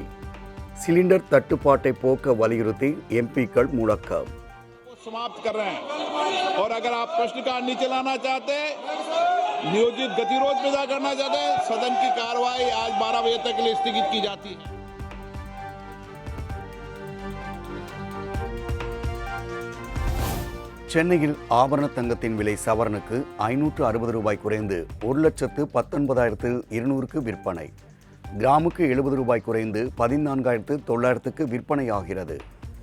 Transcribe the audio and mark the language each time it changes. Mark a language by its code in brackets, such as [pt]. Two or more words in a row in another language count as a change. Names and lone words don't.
[ta] சிலிண்டர் தட்டுப்பாட்டை போக்க வலியுறுத்தி எம்பிக்கள் முழக்கம். [hi] समाप्त कर रहे हैं और अगर आप प्रश्नकाल नहीं चलाना चाहते, नियोजित गतिरोध पैदा करना चाहते हैं, सदन की कार्रवाई आज 12 बजे तक के लिए स्थगित की जाती है. [ta] சென்னையில் ஆபரண தங்கத்தின் விலை சவரனுக்கு 560 ரூபாய் குறைந்து 1,19,200க்கு விற்பனை. கிராமுக்கு 70 ரூபாய் குறைந்து 14,900க்கு விற்பனையாகிறது.